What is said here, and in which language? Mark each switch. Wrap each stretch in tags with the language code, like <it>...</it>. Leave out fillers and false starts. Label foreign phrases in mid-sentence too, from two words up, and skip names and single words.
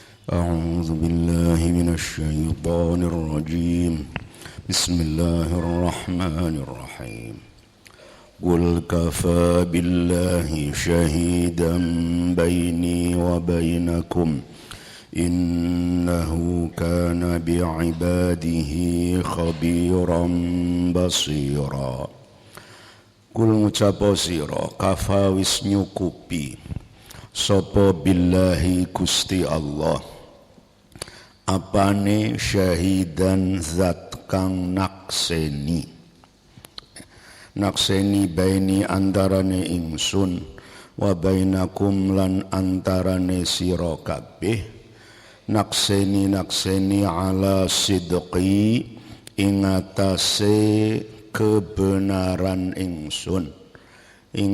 <ar>أعوذ بالله من الشيطان الرجيم بسم الله الرحمن الرحيم قل كفى بالله شهيدا بيني وبينكم إنه كان بعباده خبيرا بصيرا</ar> <jv>Kul ngucapo sira kafa wis nyukupi sapa billahi Gusti Allah apane syahidan zat kang nakseni baini antarane ingsun</jv> <ar>وبينكم</ar> <jv>lan antarane sira kabeh nakseni</jv> <ar>على صدقي</ar> <jv>ing atase kebenaran ingsun ing</jv>